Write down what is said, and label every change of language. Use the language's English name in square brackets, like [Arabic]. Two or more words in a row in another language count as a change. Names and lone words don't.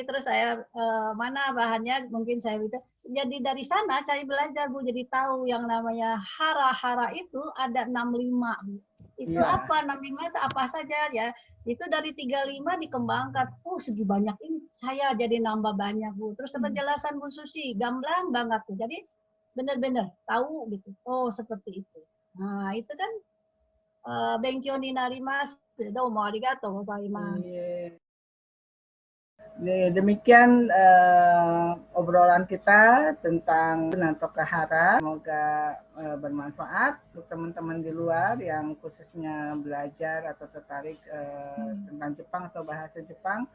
[Indonesian] Terus saya mana bahannya mungkin saya itu. Jadi dari sana cari belajar Bu, jadi tahu yang namanya hara-hara itu ada 65 Bu. Itu apa 65 itu apa saja ya? Itu dari 35 dikembangkan. Oh segi banyak ini, saya jadi nambah banyak Bu. Terus penjelasan Bu Susi, gamblang banget tuh. Jadi benar-benar tahu gitu. Oh seperti itu. Nah itu kan [Japanese] 勉強になります. どうもありがとうございます. [Indonesian] Demikian obrolan kita tentang Natoka Hara. Semoga bermanfaat untuk teman-teman di luar yang khususnya belajar atau tertarik tentang Jepang atau bahasa Jepang.